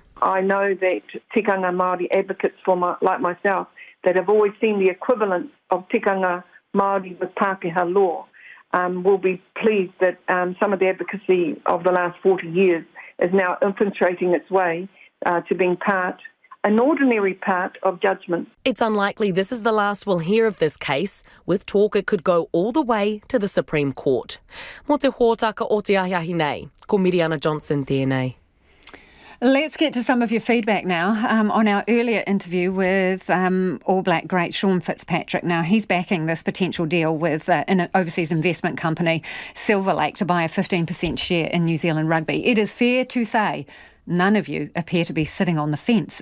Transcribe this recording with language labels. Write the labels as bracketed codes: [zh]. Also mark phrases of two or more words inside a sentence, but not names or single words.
[en] I know that [mi] tikanga Māori [en] advocates like myself that have always seen the equivalent of [mi] tikanga Māori [en] with Pākehā law will be pleased that some of the advocacy of the last 40 years is now infiltrating its way to being part an ordinary part of judgment. It's unlikely this is the last we'll hear of this case, with talk it could go all the way to the Supreme Court. [mi] Mo te hōtaka o te ahiahi nei, ko Miriana Johnson tēnei. [en] Let's get to some of your feedback now on our earlier interview with All Black great Sean Fitzpatrick. Now, he's backing this potential deal with an overseas investment company, Silver Lake, to buy a 15% share in New Zealand rugby. It is fair to say none of you appear to be sitting on the fence.